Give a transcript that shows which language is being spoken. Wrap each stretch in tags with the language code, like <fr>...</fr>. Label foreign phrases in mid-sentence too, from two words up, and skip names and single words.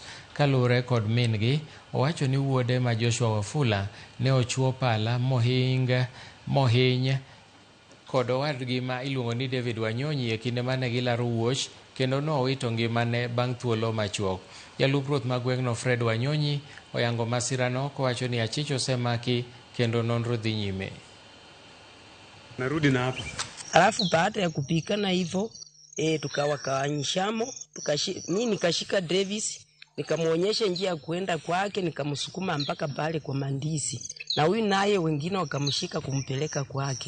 <luo>Kalure kod mingi, owacho ni wuode ma Joshua Wafula ne ochuo pala mohiny kod owadgi ma iluongo ni David Wanyonyi e kinde mane gilaro wuoch, kendo no owito ngimane bang' thuolo machuok. Jalup ruoth ma gweng'no Fred Wanyonyi oyango masirano kowacho ni achich osemaki kendo nonro dhi nyime.</luo> <sw>Narudi na hapa. Alafu baada ya kupikana hivyo tukawakawanyishamo, mimi nikashika Davis, nikamuonyesha njia ya kuenda kwake, nikamsukuma mpaka pale kwa Mandisi. Na huyu naye wengine wakamshika kumpeleka kwake.</sw>